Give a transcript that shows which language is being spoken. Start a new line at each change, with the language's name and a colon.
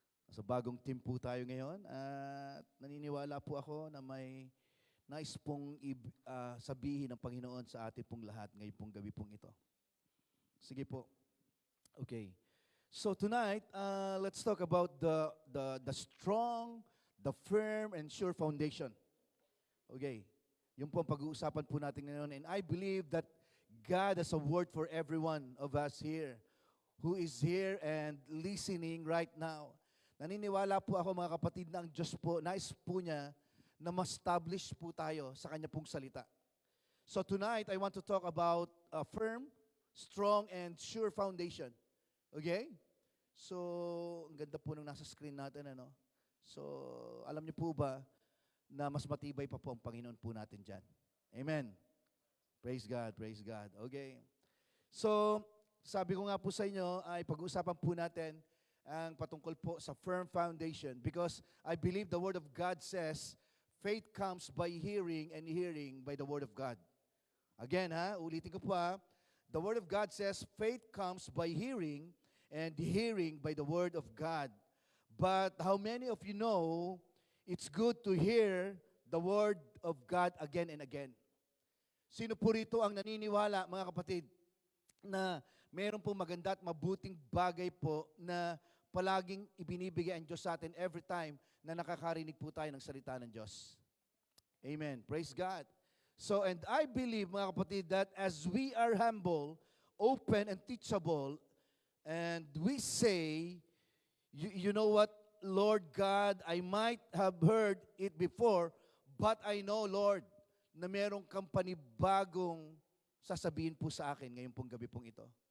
Filipino: Nasa bagong theme po tayo ngayon at naniniwala po ako na may nais pong sabihin ng Panginoon sa ating pong lahat ngayong pong gabi pong ito. Sige po. Okay.
English: So tonight, let's talk about the strong, the firm, and sure foundation. Okay.
Filipino: Yung po ang pag-uusapan po natin ngayon.
English: And I believe that God has a word for every one of us here who is here and listening right now.
Filipino: Naniniwala po ako mga kapatid na ang Diyos po, nais po niya na ma-establish po tayo sa Kanya pong salita.
English: So tonight, I want to talk about a firm, strong, and sure foundation. Okay?
Filipino: So, ang ganda po nung nasa screen natin, ano? So, alam niyo po ba na mas matibay pa po ang Panginoon po natin dyan?
English: Amen. Praise God, praise God. Okay. So,
Filipino: sabi ko nga po sa
English: inyo, ay pag-uusapan po natin ang patungkol po sa firm foundation because I believe the Word of God says, faith comes by hearing and hearing by the Word of God. Again,
Filipino: ulitin ko po
English: the Word of God says, faith comes by hearing and hearing by the Word of God. But how many of you know it's good to hear the Word of God again and again?
Filipino: Sino po rito ang naniniwala, mga kapatid, na mayroon pong maganda at mabuting bagay po na palaging ibinibigay ang Diyos sa atin every time na nakakarinig po tayo ng salita ng Diyos?
English: Amen. Praise God. So, and I believe,
Filipino: mga kapatid,
English: that as we are humble, open, and teachable, and we say, you know what, Lord God, I might have heard it before, but I know, Lord,
Filipino: na merong bagong sasabihin po sa akin ngayon pong gabi pong ito.